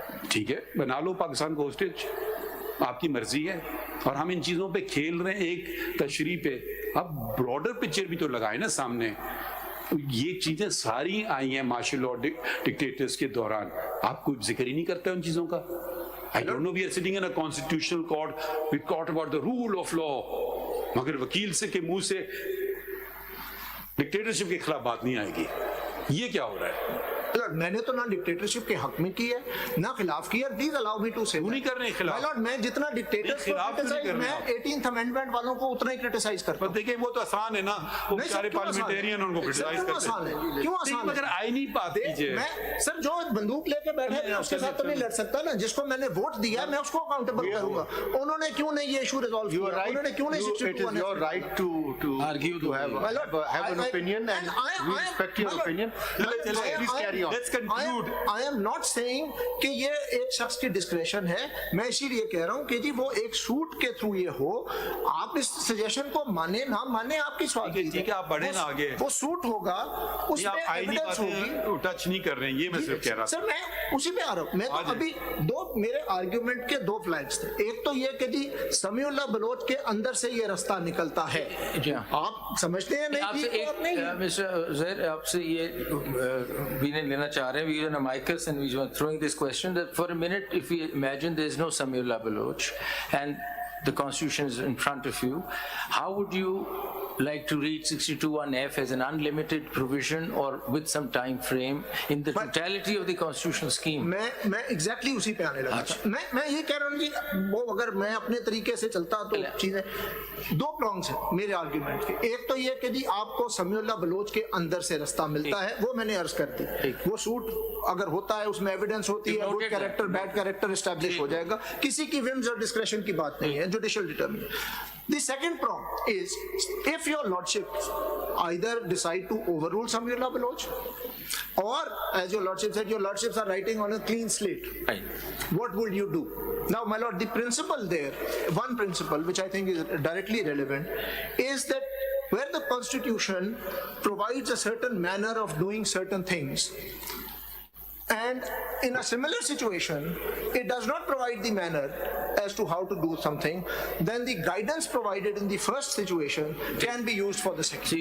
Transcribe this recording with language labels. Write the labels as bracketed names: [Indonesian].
[Urdu] ٹھیک ہے, بنا لو پاکستان کو ہوسٹیج, آپ کی مرضی ہے. اور ہم ان چیزوں پہ کھیل رہے ہیں ایک تشریح پہ. اب براڈر پکچر بھی تو لگائے نا سامنے. یہ چیزیں ساری آئی ہیں مارشل لاء ڈکٹیٹرز کے دوران, آپ کوئی ذکر ہی نہیں کرتے ان چیزوں کا. [English] I don't know, we are sitting in a constitutional court, we talk about the rule of law, [Urdu] مگر وکیل سے کے منہ سے ڈکٹیٹرشپ کے خلاف بات نہیں آئے گی. یہ کیا ہو رہا ہے؟ میں نے تو نہ ڈکٹیٹرشپ کے حق میں کی ہے نہ خلاف کی ہے. [English] Please allow me to say. [Urdu] نہیں کر رہے خلاف. میں جتنا ڈکٹیٹرز کو کرٹیسائز, میں 18th امینڈمنٹ والوں کو اتنا ہی کرٹیسائز کرتا ہوں. دیکھیں وہ تو آسان ہے نا, وہ سارے پارلیمنٹیرین ان کو کرٹیسائز کرتے ہیں. کیوں آسان ہے؟ مگر آئینی بات کیجئے. میں سر جو بندوق لے کے بیٹھے ہیں اس کے ساتھ تو نہیں لڑ سکتا نا. جس کو میں نے ووٹ دیا میں اس کو اکاؤنٹیبل کروں گا. انہوں نے کیوں نہیں یہ ایشو ریزالو کیا؟ انہوں نے کیوں نہیں 62 [English] your right to argue, to have an opinion, and we respect your opinion. Please carry on. Let's conclude. I am not saying [Urdu] کہ یہ ایک شخص کی ڈسکریشن ہے. میں اسی لیے کہہ رہا ہوں کہ جی وہ ایک سوٹ کے تھرو یہ ہو, آپ اس سجیشن کو مانے نہ مانے آپ کی سوال. ٹھیک ہے, آپ بڑھیں نا آگے. وہ سوٹ ہوگا, اس میں ایویڈنس ہوگی. ٹچ نہیں کر رہے ہیں, یہ میں صرف کہہ رہا سر. میں اسی پہ آ رہا ہوں. میں تو ابھی میرے آرگیومنٹ کے 2 فلیگز تھے. ایک تو یہ کہ جی سمیع اللہ بلوچ کے اندر سے یہ رستہ نکلتا ہے. آپ سمجھتے ہیں نہیں؟ مسٹر زہر, آپ سے یہ بھی نہیں لینا چاہ رہے ہیں. [English] We were in a micus and we were throwing this question that for a minute, if we imagine there is no Sami'ullah Baloch and the constitution is in front of you, how would you like to read 62(1)(f) as an unlimited provision or with some time frame in the totality of the constitutional scheme? [Urdu] میں exactly اسی پہ آنے لگا تھا. میں یہ کہہ رہا ہوں کہ وہ اگر میں اپنے طریقے سے چلتا تو چیزیں 2 پرانگز ہیں میرے آرگیومنٹ کے. ایک تو یہ کہ جی آپ کو سمیع اللہ بلوچ کے اندر سے رستہ ملتا ہے, وہ میں نے عرض کر دی. وہ سوٹ اگر ہوتا ہے, اس میں ایویڈنس ہوتی ہے, good character bad character establish ہو جائے گا. کسی کی ومز اور ڈسکریشن کی بات نہیں ہے, judicial determination. [English] The second prong is, if your lordship either decide to overrule Sami'ullah Baloch, or as your lordship said, your lordships are writing on a clean slate, what would you do? Now my lord, the principle there, one principle which I think is directly relevant, is that where the constitution provides a certain manner of doing certain things, and in a similar situation it does not provide the manner as to how to do something, then the guidance provided in the first situation can be used for the second.